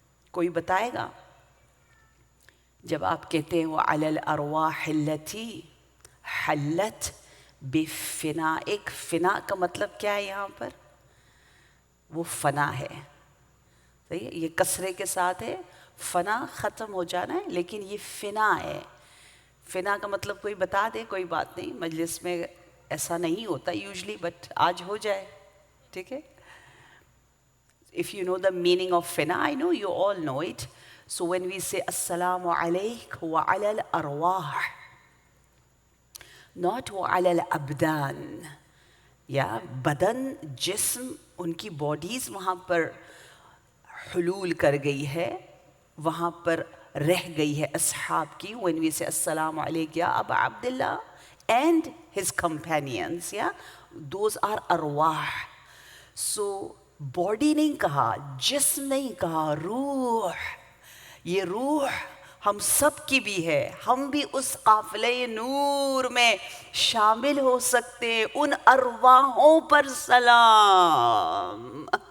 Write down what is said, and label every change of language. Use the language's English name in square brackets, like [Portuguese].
[Urdu] کوئی بتائے گا جب آپ کہتے ہیں [Arabic] وعلی الارواح التی حلت بفنائک، [Urdu] فنا کا مطلب کیا ہے یہاں پر؟ وہ فنا ہے. صحیح ہے، یہ کسرے کے ساتھ ہے. فنا ختم ہو جانا ہے، لیکن یہ فنا ہے. فنا کا مطلب کوئی بتا دے. کوئی بات نہیں، مجلس میں ایسا نہیں ہوتا یوزلی، بٹ آج ہو جائے. ٹھیک ہے. [English] If you know the meaning of fina, I know you all know it. So when we say assalamu alayk wa ala al-arwah, not wa ala al-abdan, [Urdu] یا بدن، جسم، ان کی باڈیز وہاں پر حلول کر گئی ہے، وہاں پر رہ گئی ہے اصحاب کی. [English] when we say [Arabic] السلام علیک یا ابا عبداللہ [English] and his companions, yeah, those are ارواح. [Urdu] so باڈی نہیں کہا، جسم نہیں کہا، روح. یہ روح ہم سب کی بھی ہے. ہم بھی اس قافلے نور میں شامل ہو سکتے ہیں. ان ارواحوں پر سلام.